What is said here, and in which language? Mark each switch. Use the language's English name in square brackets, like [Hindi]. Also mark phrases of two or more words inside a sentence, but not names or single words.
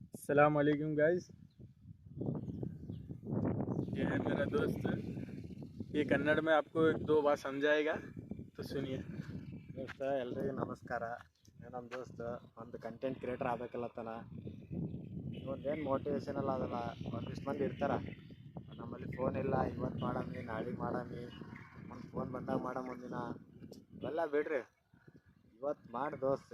[Arabic] السلام عليكم [Hindi] गाइस। ये है मेरा दोस्त। ये कन्नड़ में आपको एक दो बात समझाएगा, तो सुनिए। [Kannada] ದೋಸ್ತ ಎಲ್ರಿಗೂ ನಮಸ್ಕಾರ. ನಮ್ಮ ದೋಸ್ತ ಒಂದು [English] content creator [Kannada] ಆಗಬೇಕಲ್ಲತ್ತನ. ಇವೊಂದೇನು ಮೋಟಿವೇಶನಲ್ ಅದಲ್ಲ. ಒಂದಿಷ್ಟು ಮಂದಿ ಇರ್ತಾರೆ, ನಮ್ಮಲ್ಲಿ ಫೋನ್ ಇಲ್ಲ, ಇವತ್ತು ಮಾಡಮ್ಮಿ ನಾಳೆಗೆ ಮಾಡಮ್ಮಿ, ಒಂದು ಫೋನ್ ಬಂದಾಗ ಮಾಡಮ್ ಒಂದಿನ. ಇವೆಲ್ಲ ಬಿಡ್ರಿ, ಇವತ್ತು ಮಾಡಿ ದೋಸ್ತ.